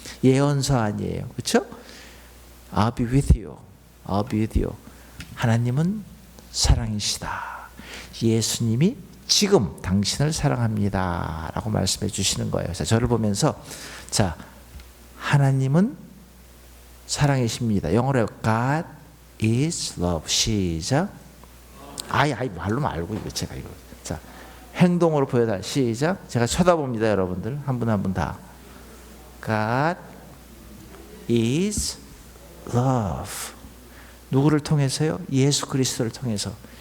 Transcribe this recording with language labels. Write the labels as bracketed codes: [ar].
[ko] 예언서 아니에요. 그렇죠? [en] I'll be with you. I'll be with you. [ko] 하나님은 사랑이시다. 예수님이 지금 당신을 사랑합니다 라고 말씀해 주시는 거예요. 자, 저를 보면서, 자, 하나님은 사랑이십니다. 영어로 [en] God is love. [ko] 시작. 말로 말고 이거 제가 이거. 자, 행동으로 보여달. 시작. 제가 쳐다봅니다, 여러분들. 한 분 한 분 다. [en] God is love. [ko] 누구를 통해서요? 예수 그리스도를 통해서.